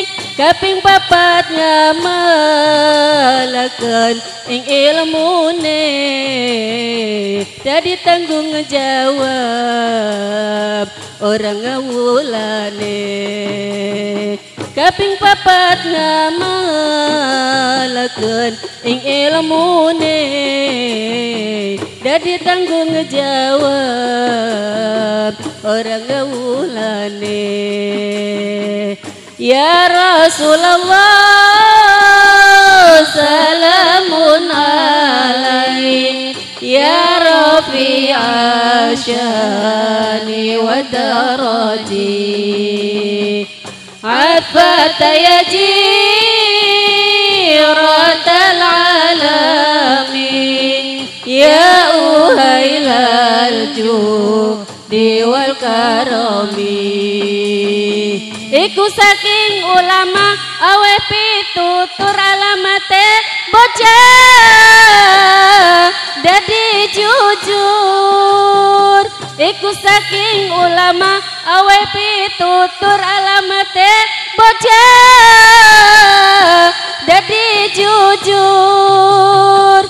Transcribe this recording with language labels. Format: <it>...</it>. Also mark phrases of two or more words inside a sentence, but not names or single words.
<jv>Kaping papat ngamalaken ing ilmune dadi tanggung jawab orang ngawulane. Kaping papat ngamalaken ing ilmune dadi tanggung jawab orang ngawulane.</jv> <ar>يا رسول الله سلام عليك يا رفيع الشان والدرج عطفة يا جيرة العالم يا أهيل الجود والكرم.</ar> <jv>Iku saking ulama awe pitutur alamate bocah dadi jujur. Iku saking ulama awe pitutur alamate bocah dadi jujur.</jv>